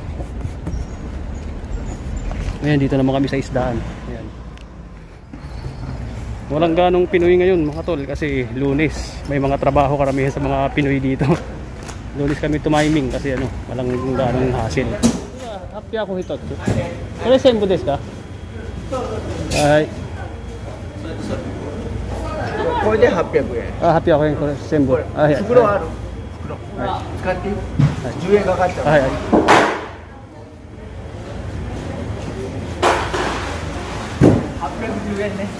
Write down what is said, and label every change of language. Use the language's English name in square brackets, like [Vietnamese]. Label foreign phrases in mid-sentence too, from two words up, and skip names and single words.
[Filipino] Ngayon dito naman kami sa isdaan. Ayan. Walang ganong Pinoy ngayon mga tol kasi Lunes. May mga trabaho karamihan sa mga Pinoy dito. Lunes kami tumiming kasi walang ganong hassle. Happy ako hito. Kaya [Japanese] 全部ですか? はい。これで800円。あ、800円これ全部。はい。袋ある。袋。はい。使っていい。10円かかっちゃう。はいはい。 810円ね。